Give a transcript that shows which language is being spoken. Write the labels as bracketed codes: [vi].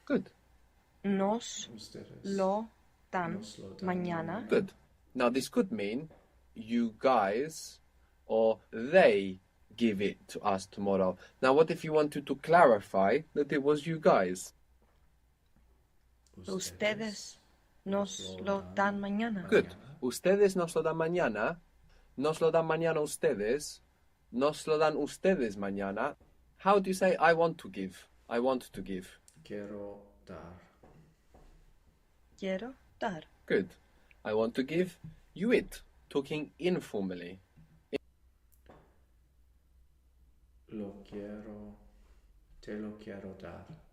[en] Good. [es] Nos Ustedes lo dan nos lo dan mañana. [en] Good. Now this could mean you guys or they give it to us tomorrow. Now what if you wanted to clarify that it was you guys? [es] Ustedes nos lo dan mañana. [en] Good. [es] Ustedes nos lo dan mañana. Nos lo dan mañana ustedes. Nos lo dan ustedes mañana. [en] How do you say I want to give? I want to give. [es] Quiero dar. Quiero dar. [en] Good. I want to give you it. Talking informally. [es] Lo quiero. Te lo quiero dar.